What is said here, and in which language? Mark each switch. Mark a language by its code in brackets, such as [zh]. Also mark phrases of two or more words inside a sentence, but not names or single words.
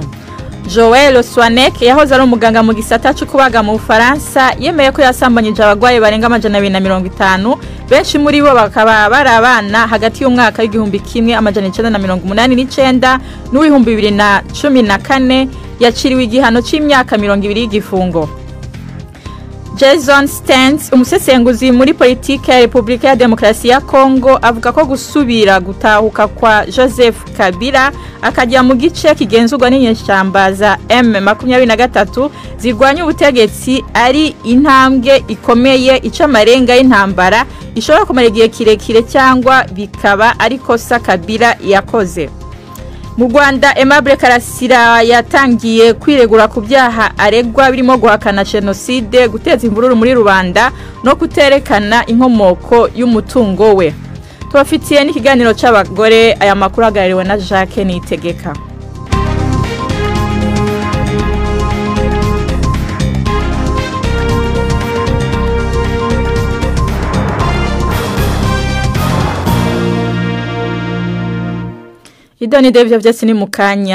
[rn] Joël Swanek yahoze ari umuganga mu gisata cyo kubaga mu Faransa yemeye ko yasambanyije abagwaye barenga 250, benshi muri bo bakaba barabana hagati y'umwaka w'igihumbi kimwe amajana 1989 n'uw'ibihumbi 2014. Yaciriwe igihano c'imyaka 20 y'igifungo. Jason Stens, umusesenguzi muri politike ya Republika ya Demokrasi ya Kongo, avuga ko gusubira gutahuka kwa Joseph Kabila akajya mu gice kigenzurwa n'inyeshyamba za M23 zirwanya ubutegetsi ari intambwe ikomeye ica amarenga y'intambara ishobora kumara igihe kirekire cyangwa bikaba ari kosa Kabila yakoze. Mu Rwanda, Aimable Karasira yatangiye kwiregura ku byaha aregwa birimo guhakana genocide, guteza imvururu muri rubanda no kuterekana inkomoko y'umutungo we. Tubafitiye n'ikiganiro c'abagore, aya makuru agarariwe na Jacques Nitegeka. Idoni Devyo vyose ni mukanya.